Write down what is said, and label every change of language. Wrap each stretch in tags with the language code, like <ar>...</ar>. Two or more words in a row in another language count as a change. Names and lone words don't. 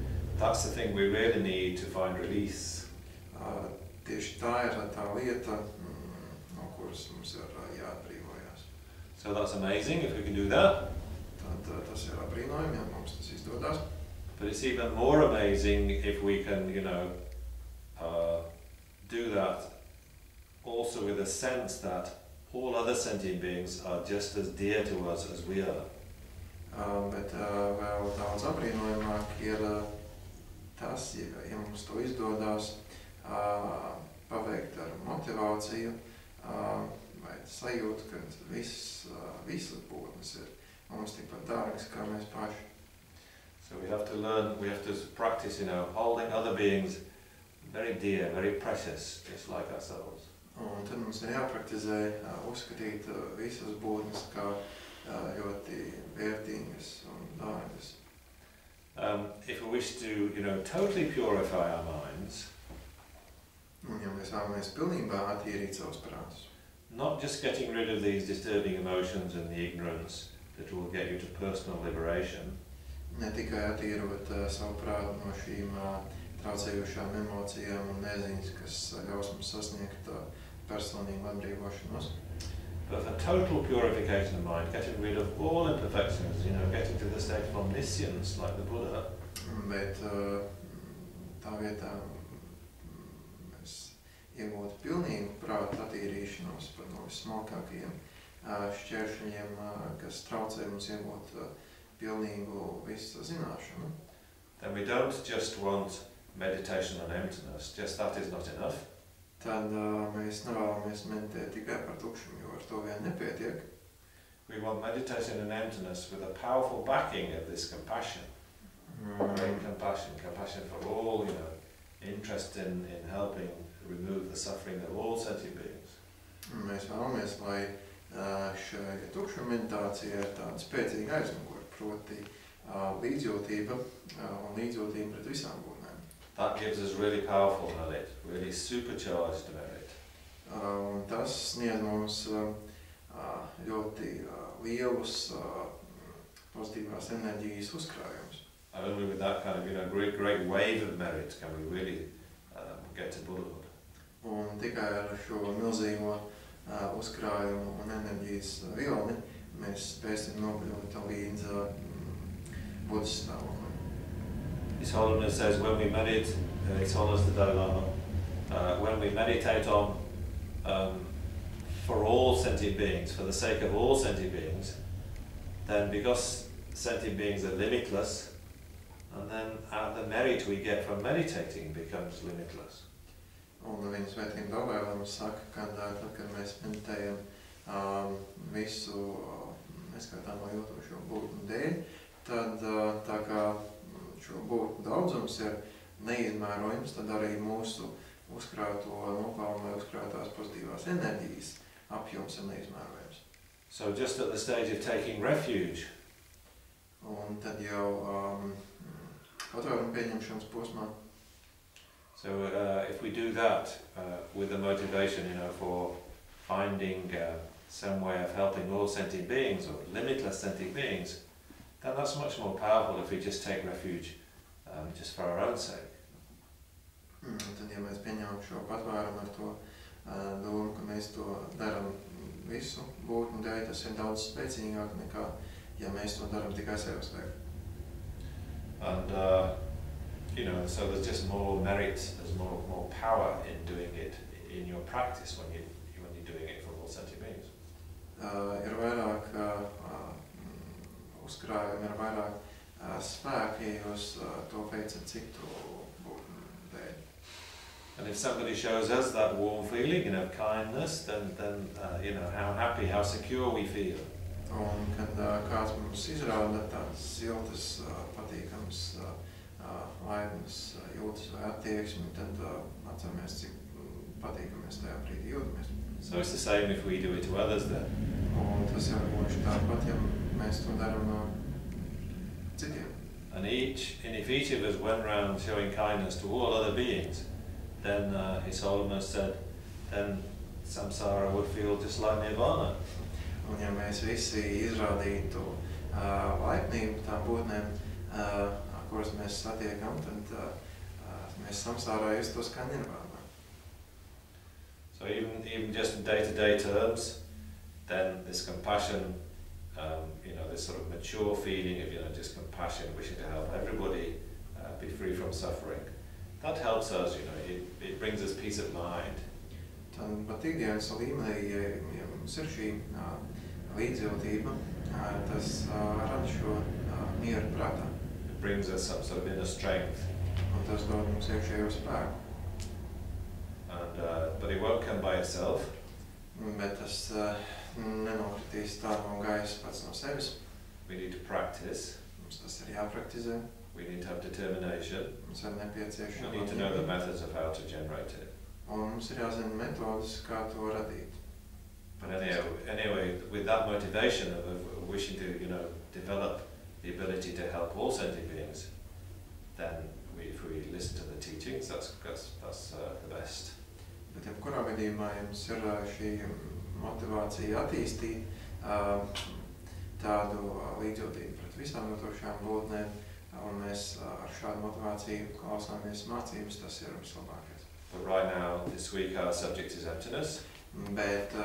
<en>That's the thing we really need to find release.</en> <lv>Tieši tā ir tā lieta, no kuras mums ir jāatbrīvojās.</lv> <en>So that's amazing if we can do that.</en> <lv>Tad tas ir apbrīnojami, ja mums tas izdodas.</lv> <en>But it's even more amazing if we can, you know, do that also with a sense that all other sentient beings are just as dear to us as we are.</en> <lv>Bet vēl daudz apbrīnojamāk ir tas, ja mums to izdodas paveikt ar motivāciju vai sajūtu, ka visas būtnes ir mums tikpat dārgas kā mēs paši.</lv> <en>So we have to learn, we have to practice, you know, holding other beings very dear, very precious, just like ourselves.</en> <lv>Un tad mums ir jāpraktizē uzskatīt visas būtnes kā ļoti vērtīgas un dārgas.</lv> <en>If we wish to, you know, totally purify our minds,</en> <lv>un ja mēs vēlamies pilnībā attīrīt savus prātus,</lv> <en>not just getting rid of these disturbing emotions and the ignorance that will get you to personal liberation,</en> <lv>ne tikai attīrot savu prātu no šīm traucējošām emocijām un neziņas, kas ļaus mums sasniegt personīgu atbrīvošanos,</lv> <en>but for total purification of mind, getting rid of all imperfections, you know, getting to the state of omniscience like the Buddha.</en> <lv>Bet tā vietā mēs iegūt pilnīgu prāta attīrīšanos par no vismalkākajiem šķēršļiem, kas traucē mums iegūt pilnīgu visu zināšanu.</lv> <en>Then we don't just want meditation on emptiness, just that is not enough.</en> <lv>Tad mēs nevēlamies meditēt tikai par tukšumu, jo ar to vien nepietiek.</lv> <en>We want meditation on emptiness with a powerful backing of this compassion. Great compassion, compassion for all, you know, interest in helping remove the suffering of all sentient beings.</en> <lv>Mēs vēlamies, lai šai tukšuma meditācijai ir tāda spēcīga aizmugure, proti līdzjūtība un līdzjūtība pret visām būtnēm.</lv> <en>That gives us really powerful merit, really supercharged merit.</en> <lv>Un tas sniedz mums ļoti lielus pozitīvās enerģijas uzkrājumus.</lv> <en>Only with that kind of, you know, great wave of merit can we really get to Buddhahood.</en> <lv>Un tikai ar šo milzīgo uzkrājumu un enerģijas vilni mēs spēsim nokļūt līdz Buddhas stāvoklim.</lv> <en>His Holiness says when we meditate, His Holiness the Dalai Lama, when we meditate on for all sentient beings, for the sake of all sentient beings, then because sentient beings are limitless, and then the merit we get from meditating becomes limitless.</en> <lv>Un viņa svētība Dalai Lama saka, ka tad, kad mēs meditējam visu neskaitāmo jūtošo būtņu dēļ, tad tā kā šo būtņu daudzums ir neizmērojams, tad arī mūsu uzkrāto nopelnu vai uzkrātās pozitīvās enerģijas apjoms ir neizmērojams.</lv> <en>So just at the stage of taking refuge,</en> <lv>un tad jau patvērumu pieņemšanas posmā.</lv> <en>So if we do that with the motivation, you know, for finding some way of helping all sentient beings or limitless sentient beings, then that's much more powerful if we just take refuge just for our own sake.</en> <lv>Tad, ja mēs pieņemam šo patvērumu ar to domu, ka mēs to daram visu būtņu dēļ, tas ir daudz spēcīgāk nekā, ja mēs to daram tikai sevis dēļ.</lv> <en>And you know, so there's just more merit, there's more power in doing it in your practice when you're doing it for all sentient beings.</en> <lv>Ir vairāk uzkrājumi, ir vairāk spēki, ja jūs to veicat citu būtņu dēļ.</lv> <en>And if somebody shows us that warm feeling, you know, kindness, then you know, how happy, how secure we feel.</en> <lv>Un kad kāds mums izrāda tādas siltas, patīkams laipnas jūtas vai attieksmi, tad atceramies, cik patīkami mēs tajā brīdī jūtamies.</lv> <en>So it's the same if we do it to others then.</en> <lv>Un tas jau būs tāpat, ja mēs to daram citiem.</lv> <en>And if each of us went around showing kindness to all other beings, then His Holiness said, then samsara would feel just like nirvana.</en> <lv>Un ja mēs visi izrādītu laipnību tām būtnēm, kuras mēs satiekam, tad mēs samsārā justos kā nirvānā.</lv> <en>So even just in day-to-day terms, then this compassion, you know, this sort of mature feeling of, you know, just compassion, wishing to help everybody be free from suffering, that helps us, you know, it brings us peace of mind.</en> <lv>Tad pat ikdienas līmenī, ja mums ir šī līdzjūtība, tas rada šo mieru prātā.</lv> <en>It brings us some sort of inner strength.</en> <lv>Un tas dod mums iekšējo spēku.</lv> <en>And but it won't come by itself.</en> <lv>Bet tas nenokritīs tā no gaisa pats no sevis.</lv> <en>We need to practice.</en> <lv>Mums tas ir jāpraktizē.</lv> <en>We need to have determination.</en> <lv>Mums ir nepieciešama.</lv> <en>We need to know the methods of how to generate it.</en> <lv>Un mums ir jāzina metodas, kā to radīt.</lv> <en>But anyway, with that motivation of wishing to, you know, develop the ability to help all sentient beings, then if we listen to the teachings, that's the best.</en> <lv>Bet jebkurā gadījumā jums ir šī motivācija attīstīt tādu līdzjūtību pret visām jūtošām būtnēm, un mēs ar šādu motivāciju klausāmies mācības, tas ir vislabākais.</lv> <en>But right now, this week, our subject is emptiness.</en> <lv>Bet</lv>